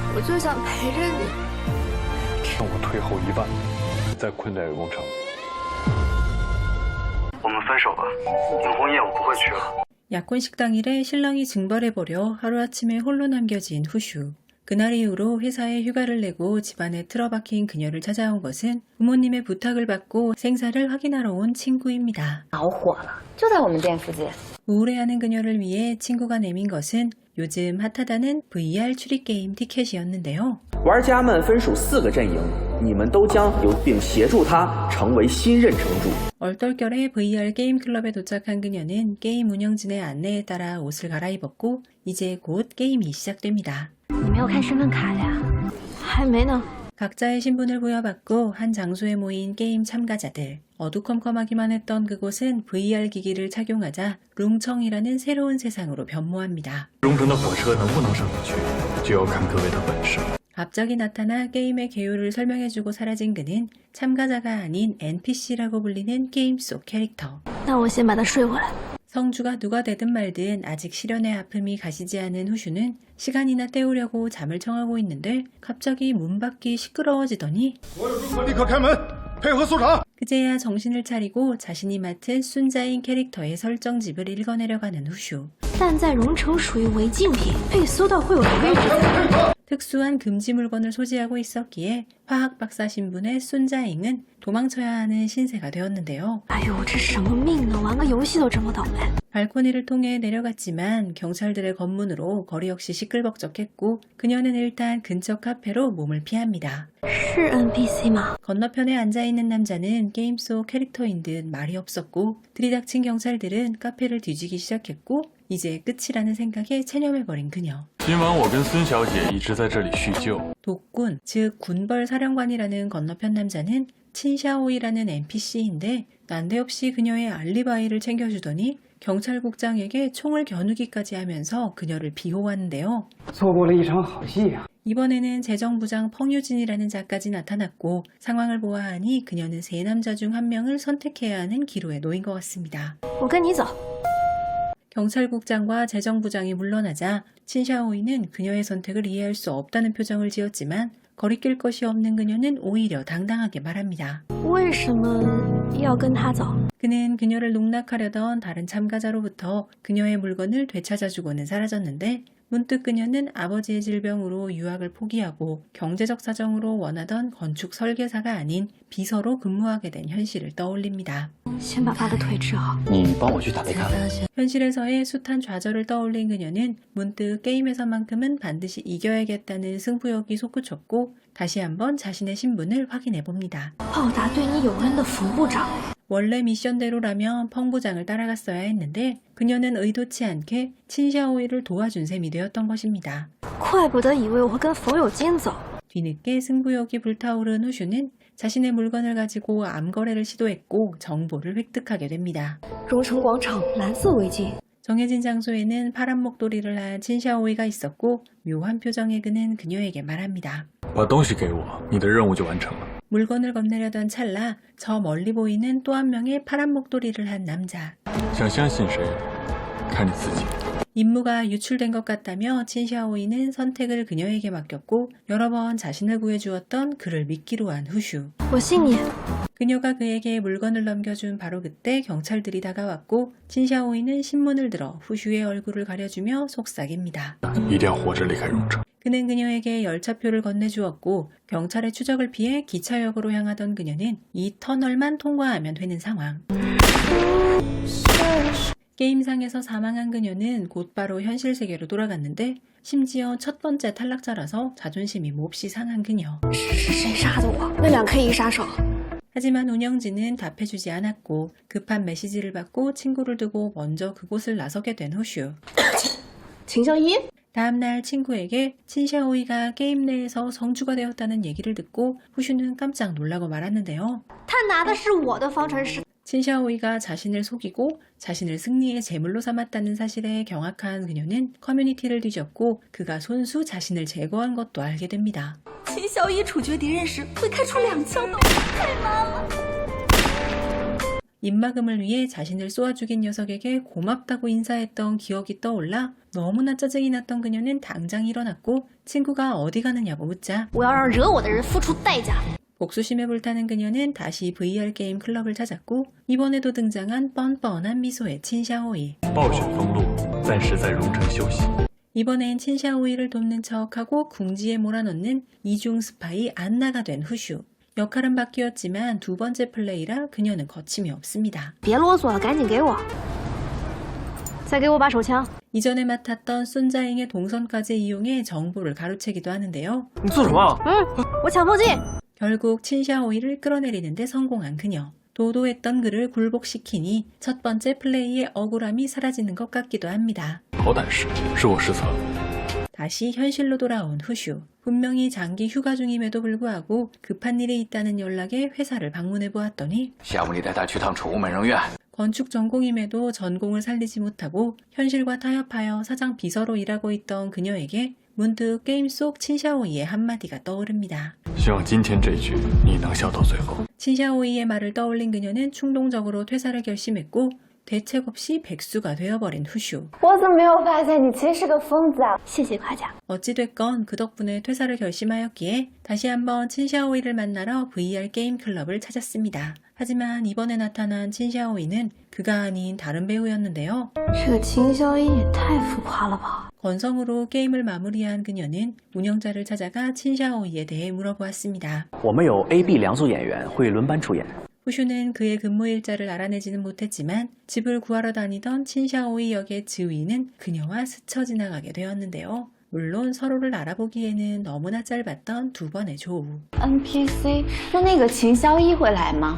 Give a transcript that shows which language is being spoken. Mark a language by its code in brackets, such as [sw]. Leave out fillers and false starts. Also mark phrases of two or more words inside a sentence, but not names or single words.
[zh] 我就想陪着你。趁我退后1万，再困在永城。我们分手吧，订婚宴我不会去了。 [ko] 약혼식 당일에 신랑이 증발해버려 하루아침에 홀로 남겨진 후슈. 그날 이후로 회사에 휴가를 내고 집안에 틀어박힌 그녀를 찾아온 것은 부모님의 부탁을 받고 생사를 확인하러 온 친구입니다. [zh] 着火了，就在我们店附近。 [ko] 우울해하는 그녀를 위해 친구가 내민 것은 요즘 핫하다는 VR 추리게임 티켓이었는데요. [zh] 玩家们分属4个阵营，你们都将由并协助他成为新任城主。 [ko] 얼떨결에 VR 게임 클럽에 도착한 그녀는 게임 운영진의 안내에 따라 옷을 갈아입었고 이제 곧 게임이 시작됩니다. [zh] 你没有看身份卡呀？还没呢。 [ko] 각자의 신분을 부여받고 한 장소에 모인 게임 참가자들. 어두컴컴하기만 했던 그곳은 VR 기기를 착용하자 룽청이라는 새로운 세상으로 변모합니다. [zh] 荣城的火车能不能上得去，就要看各位的本事。 [ko] 갑자기 나타나 게임의 개요를 설명해주고 사라진 그는 참가자가 아닌 NPC라고 불리는 게임 속 캐릭터. [zh] 那我先把它睡回来。 [ko] 성주가 누가 되든 말든 아직 시련의 아픔이 가시지 않은 후슈는 시간이나 때우려고 잠을 청하고 있는데 갑자기 문밖이 시끄러워지더니 그제야 정신을 차리고 자신이 맡은 순자인 캐릭터의 설정집을 읽어내려가는 후슈. [zh] 但在荣城属于违禁品，被搜到会有推指。 [ko] 특수한 금지 물건을 소지하고 있었기에 화학 박사 신분의 순자잉은 도망쳐야 하는 신세가 되었는데요. [zh] 哎呦，这什么命呢？玩个游戏都这么倒霉。 [ko] 발코니를 통해 내려갔지만 경찰들의 검문으로 거리 역시 시끌벅적했고 그녀는 일단 근처 카페로 몸을 피합니다. [zh] 是 NPC 吗？ [ko] 건너편에 앉아있는 남자는 게임 속 캐릭터인 듯 말이 없었고 들이닥친 경찰들은 카페를 뒤지기 시작했고 이제 끝이라는 생각에 체념해버린 그녀. [zh] 今晚我跟孙小姐一直在这里叙旧。 [ko] 독군, 즉 군벌 사령관이라는 건너편 남자는 친샤오이라는 NPC인데 난데없이 그녀의 알리바이를 챙겨주더니 경찰국장에게 총을 겨누기까지 하면서 그녀를 비호하는데요. [zh] 错过了一场好戏呀！ [ko] 이번에는 재정부장 펑유진이라는 자까지 나타났고 상황을 보아하니 그녀는 세 남자 중 한 명을 선택해야 하는 기로에 놓인 것 같습니다. [zh] 我跟你走。 [ko] 경찰국장과 재정부장이 물러나자 친샤오이는 그녀의 선택을 이해할 수 없다는 표정을 지었지만 거리낄 것이 없는 그녀는 오히려 당당하게 말합니다. [zh] 为什么要跟他走？ [ko] 그는 그녀를 농락하려던 다른 참가자로부터 그녀의 물건을 되찾아주고는 사라졌는데 문득 그녀는 아버지의 질병으로 유학을 포기하고 경제적 사정으로 원하던 건축 설계사가 아닌 비서로 근무하게 된 현실을 떠올립니다. [zh] 先把他的腿治好。你帮我去打杯咖啡。 [ko] 현실에서의 숱한 좌절을 떠올린 그녀는 문득 게임에서만큼은 반드시 이겨야겠다는 승부욕이 솟구쳤고 다시 한번 자신의 신분을 확인해 봅니다. [zh] 报答对你有恩的冯部长。 [ko] 원래 미션대로라면 펑 부장을 따라갔어야 했는데 그녀는 의도치 않게 친샤오이를 도와준 셈이 되었던 것입니다. [zh] 怪不得以为我会跟冯有金走。 [ko] 뒤늦게 승부욕이 불타오른 후슈는 자신의 물건을 가지고 암거래를 시도했고 정보를 획득하게 됩니다. [zh] 荣城广场蓝色违禁。 [ko] 정해진 장소에는 파란 목도리를 한 친샤오이가 있었고 묘한 표정의 그는 그녀에게 말합니다. [zh] 把东西给我，你的任务就完成了。 [ko] 물건을 건네려던 찰나 저 멀리 보이는 또 한 명의 파란 목도리를 한 남자. [zh] 想相信谁，看你自己。 [ko] 임무가 유출된 것 같다며 친샤오이는 선택을 그녀에게 맡겼고 여러 번 자신을 구해주었던 그를 믿기로 한 후슈. [zh] 我信你。 [ko] 그녀가 그에게 물건을 넘겨준 바로 그때 경찰들이 다가왔고 친샤오이는 신문을 들어 후슈의 얼굴을 가려주며 속삭입니다. [zh] 一定要活着离开荣城。 [ko] 그는 그녀에게 열차표를 건네주었고 경찰의 추적을 피해 기차역으로 향하던 그녀는 이 터널만 통과하면 되는 상황. 게임상에서 사망한 그녀는 곧바로 현실 세계로 돌아갔는데 심지어 첫 번째 탈락자라서 자존심이 몹시 상한 그녀. [zh] 是谁杀的我？那两 K1杀手。 [ko] 하지만 운영진은 답해주지 않았고 급한 메시지를 받고 친구를 두고 먼저 그곳을 나서게 된 후슈. [zh] 秦相一。 [ko] 다음날 친구에게 친샤오이가 게임 내에서 성주가 되었다는 얘기를 듣고 후슈는 깜짝 놀라고 말았는데요. [zh] 他拿的是我的方程式。 [ko] 친샤오이가 자신을 속이고 자신을 승리의 제물로 삼았다는 사실에 경악한 그녀는 커뮤니티를 뒤졌고 그가 손수 자신을 제거한 것도 알게 됩니다. [zh] 秦小一处决敌人时会开出2枪的，太慢了。 [ko] 입막음을 위해 자신을 쏘아 죽인 녀석에게 고맙다고 인사했던 기억이 떠올라 너무나 짜증이 났던 그녀는 당장 일어났고 친구가 어디 가느냐고 묻자 [zh] 我要让惹我的人付出代价。 [ko] 복수심에 불타는 그녀는 다시 VR 게임 클럽을 찾았고 이번에도 등장한 뻔뻔한 미소의 친샤오이. [zh] 暴雪封路，暂时在荣城休息。 [ko] 이번엔 친샤오이를 돕는 척하고 궁지에 몰아넣는 이중 스파이 안나가 된 후슈. 역할은 바뀌었지만 두 번째 플레이라 그녀는 거침이 없습니다. [zh] 别啰嗦了，赶紧给我！再给我把手枪。 [ko] 이전에 맡았던 순자잉의 동선까지 이용해 정보를 가로채기도 하는데요. [zh] 你做什么？我抢迫击。 [ko] 결국 친샤오이를 끌어내리는 데 성공한 그녀. 도도했던 그를 굴복시키니 첫 번째 플레이의 억울함이 사라지는 것 같기도 합니다. [zh] 好歹是我失策。 [ko] 다시 현실로 돌아온 후슈. 분명히 장기 휴가 중임에도 불구하고 급한 일이 있다는 연락에 회사를 방문해 보았더니 [zh] 下午你带他去趟宠物美容院。 [ko] 건축 전공임에도 전공을 살리지 못하고 현실과 타협하여 사장 비서로 일하고 있던 그녀에게 문득 게임 속 친샤오이의 한마디가 떠오릅니다. [zh] 希望今天这一局你能笑到最后。 [ko] 친샤오이의 말을 떠올린 그녀는 충동적으로 퇴사를 결심했고 대책 없이 백수가 되어버린 후슈. [zh] 我怎么没有发现你其实是个疯子啊？谢谢夸奖。 [ko] 어찌됐건 그 덕분에 퇴사를 결심하였기에 다시 한번 친샤오이를 만나러 VR 게임 클럽을 찾았습니다. 하지만 이번에 나타난 친샤오이는 그가 아닌 다른 배우였는데요. [zh] 这个秦萧一也太浮夸了吧！ [ko] 건성으로 게임을 마무리한 그녀는 운영자를 찾아가 친샤오이에 대해 물어보았습니다. [zh] 我们有 A、B 两组演员会轮班出演。 [ko] 후슈는 그의 근무 일자를 알아내지는 못했지만 집을 구하러 다니던 친샤오이 역의 지휘는 그녀와 스쳐 지나가게 되었는데요. 물론 서로를 알아보기에는 너무나 짧았던 두 번의 조우. [zh] NPC 那那个秦萧一会来吗？